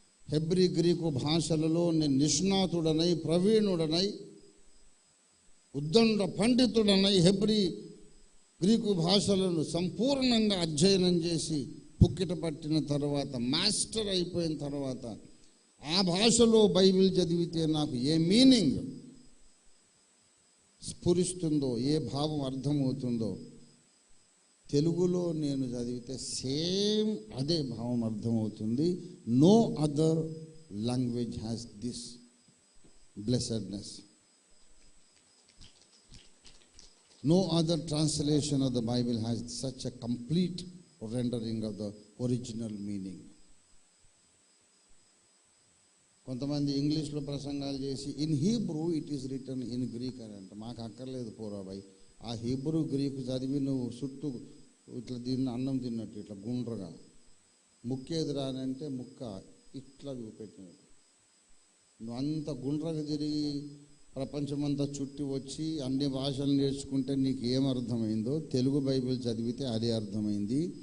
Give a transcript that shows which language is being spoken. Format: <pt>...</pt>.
<te>Hebrew, Greek భాషలలో నేను నిష్ణాతుడనై, ప్రవీణుడనై, ఉద్దండ పండితుడనై Hebrew, Greek భాషలను సంపూర్ణంగా అధ్యయనం చేసి పుక్కిట పట్టిన తర్వాత, మాస్టర్ అయిపోయిన తర్వాత ఆ భాషలో బైబిల్ చదివితే నాకు ఏ మీనింగ్ స్ఫురిస్తుందో, ఏ భావం అర్థమవుతుందో, తెలుగులో నేను చదివితే సేమ్ అదే భావం అర్థమవుతుంది.</te> <en>No other language has this blessedness. No other translation of the Bible has such a complete rendering of the original meaning.</en> <te>కొంతమంది ఇంగ్లీష్లో ప్రసంగాలు చేసి</te> <en>in Hebrew it is return in Greek</en> <te>అని అంట. మాకు అక్కర్లేదు పోరాబాయ్. ఆ హీబ్రూ గ్రీకు చదివి నువ్వు చుట్టూ ఇట్లా అన్నం తిన్నట్టు ఇట్లా గుండ్రగా ముక్కేది రానంటే ముక్క ఇట్లా చూపెట్టినట్టు నువ్వు అంత గుండ్రగా తిరిగి ప్రపంచమంతా చుట్టి వచ్చి అన్ని భాషలు నేర్చుకుంటే నీకు ఏమర్థమైందో తెలుగు బైబిల్ చదివితే అదే అర్థమైంది.</te>